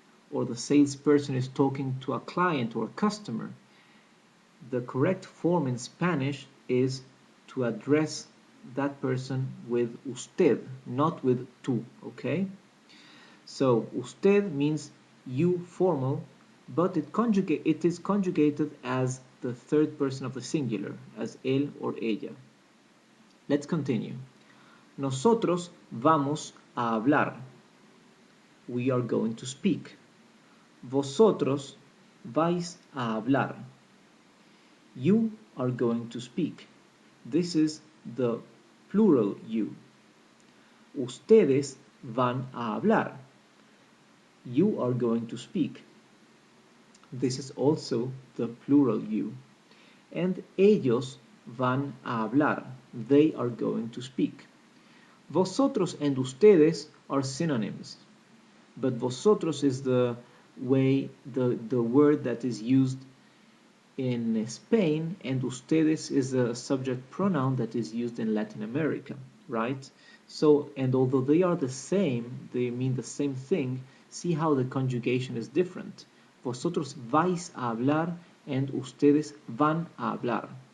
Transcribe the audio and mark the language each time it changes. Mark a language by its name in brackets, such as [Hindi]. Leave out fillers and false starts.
[English] Or the salesperson is talking to a client or a customer, the correct form in Spanish is to address that person with usted, not with tú, okay? So usted means you formal, but it is conjugated as the third person of the singular, as él or ella. Let's continue. [Spanish] Nosotros vamos a hablar. [English] We are going to speak. [Spanish] Vosotros vais a hablar. [English] You are going to speak. This is the plural you. [Spanish] Ustedes van a hablar. [English] You are going to speak. This is also the plural you. And [Spanish] ellos van a hablar. [English] They are going to speak. Vosotros and ustedes are synonyms, but vosotros is the word that is used in Spain, and ustedes is a subject pronoun that is used in Latin America, right? So, and although they are the same, they mean the same thing, see how the conjugation is different. [Spanish] Vosotros vais a hablar [English] and [Spanish] ustedes van a hablar.